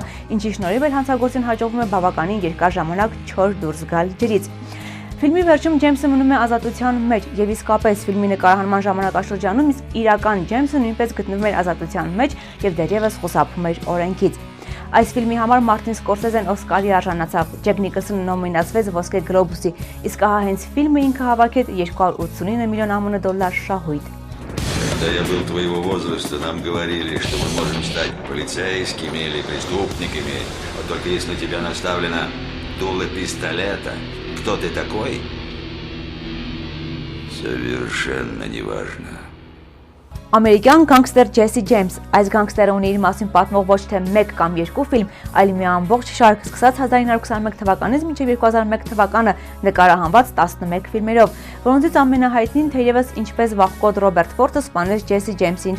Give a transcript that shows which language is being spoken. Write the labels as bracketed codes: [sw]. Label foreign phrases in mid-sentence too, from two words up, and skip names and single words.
[hy] ինչի շնորհիվ էլ հանցագործին հաջողվում է բավականին երկար ժամանակ չոր դուրս գալ ջրից։ Ֆիլմի վերջում Ջեյմսը մնում է ազատության մեջ եւ իսկապես ֆիլմի նկարահանման ժամանակաշրջանում իրական Ջեյմսը նույնպես գտնվում էր ազատության մեջ եւ դեռևս խուսափում էր օրենքից։ Այս ֆիլմի համար Մարտին Սկորսեզեն Օսկարի արժանացավ, Ջեք Նիկոլսոնը նոմինացվեց Ոսկե Գլոբուսի, իսկ ահա հենց ֆիլմը ինքը հավաքեց $289 միլիոն ԱՄՆ շահույթ։ [ru] Когда я был твоего возраста, нам говорили, что мы можем стать полицейскими или преступниками, вот только если на тебя наставлено дуло пистолета, кто ты такой? Совершенно неважно. [hy] Ամերիկյան գանգստեր Ջեսի Ջեյմս, այս գանգստերը ունի իր մասին պատմող ոչ թե 1 կամ 2 ֆիլմ, այլ մի ամբողջ շարք սկսած 1921 թվականից մինչև 2001 թվականը նկարահանված 11 ֆիլմերով, որոնցից ամենահայտնին թերևս ինչպես վաղկոտ Ռոբերտ Ֆորդը սպանել Ջեսի Ջեյմսին